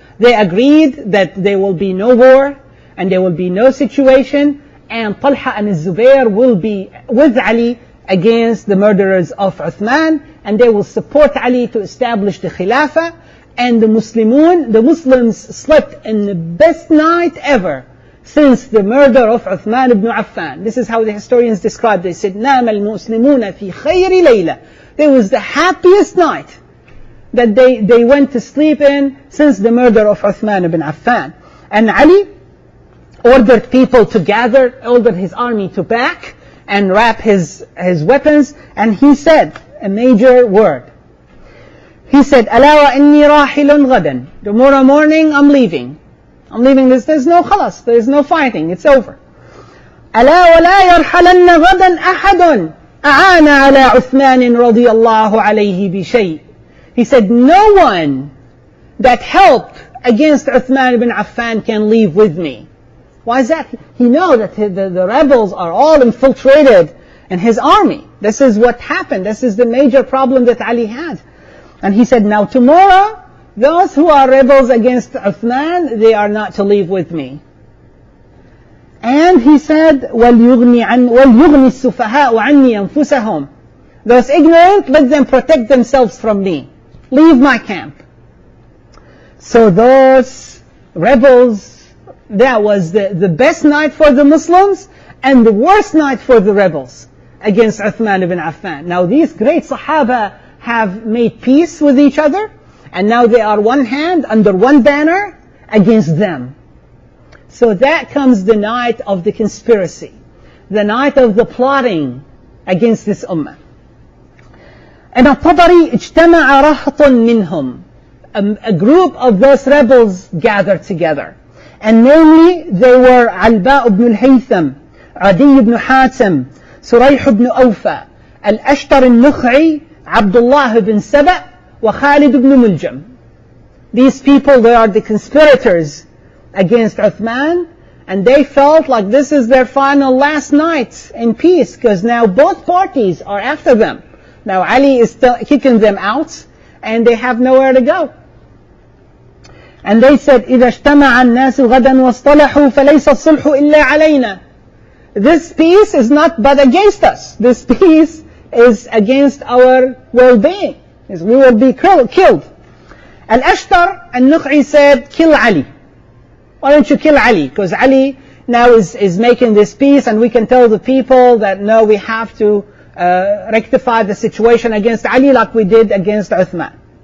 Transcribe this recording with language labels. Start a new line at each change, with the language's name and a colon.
English: They agreed that there will be no war and there will be no situation, and Talha and Zubair will be with Ali against the murderers of Uthman, and they will support Ali to establish the Khilafah. And the Muslims slept in the best night ever since the murder of Uthman ibn Affan. This is how the historians describe. They said,
Arabic: نَامَ الْمُسْلِمُونَ فِي خَيْرِ لَيْلَةٍ.
English: It was the happiest night that they went to sleep in since the murder of Uthman ibn Affan. And Ali ordered people to gather, ordered his army to pack and wrap his weapons, and he said a major word. He said,
Arabic: أَلَا وَإِنِّي رَاحِلٌ غَدًا.
English: Tomorrow morning I'm leaving. I'm leaving this. There's no khalas. There's no fighting. It's over.
Arabic: ألا ولا يرحلن غدا أحد أعان على عثمان رضي الله عليه بشيء.
English: He said, no one that helped against Uthman ibn Affan can leave with me. Why is that? He knows that the rebels are all infiltrated in his army. This is what happened. This is the major problem that Ali had. And he said, now tomorrow those who are rebels against Uthman, they are not to leave with me. And he said,
Arabic: وَلْيُغْنِ السُّفَهَاءُ عَنِّي أَنفُسَهُمْ.
English: Those ignorant, let them protect themselves from me. Leave my camp. So those rebels, that was the best night for the Muslims and the worst night for the rebels against Uthman ibn Affan. Now these great Sahaba have made peace with each other, and now they are one hand under one banner against them. So that comes the night of the conspiracy, the night of the plotting against this ummah.
Arabic: And al-Tabari, اجتمع رهط منهم.
English: A group of those rebels gathered together. And namely, they were Alba ibn al-Haytham, Adi ibn Hatim, Surayh ibn Awfa, Al-Ashtar al-Nukh'i, Abdullah ibn Saba, wa Khalid ibn Muljam. These people, they are the conspirators against Uthman, and they felt like this is their final last night in peace, because now both parties are after them. Now Ali is still kicking them out, and they have nowhere to go. And they said,
Arabic: إِذَا اجْتَمَعَ النَّاسُ غَدًا وَاصْطَلَحُوا فَلَيْسَ الصُّلْحُ إِلَّا عَلَيْنَا.
English: This peace is not but against us. This peace is against our well-being. We will be killed. Al-Ashtar al-Nukh'i said, kill Ali. Why don't you kill Ali? Because Ali now is making this peace, and we can tell the people that no, we have to rectify the situation against Ali like we did against Uthman.